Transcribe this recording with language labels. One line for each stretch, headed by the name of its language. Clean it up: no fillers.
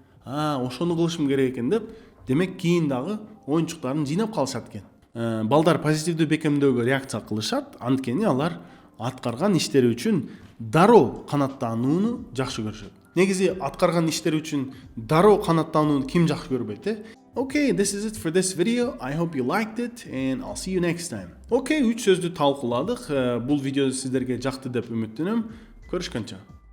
Kyrgyz: Ошону кылышым керек экен деп, демек кийин дагы оюнчуктарын жыйнап калышат экен. Балдар позитивдүү бекемдөөгө реакция кылышат, анткени алар аткарган иштери үчүн дароо канааттанууну жакшы көрүшөт. Негизи аткарган иштери үчүн дароо канааттанууну ким жакшы көрбөйт,
English: Okay, this is it for this video. I hope you liked it and I'll see you next time.
Kyrgyz: Okay, 3 сөздү талкууладык. Бул видео сиздерге жакты деп үмүттөнөм. Көрүшкөнчө.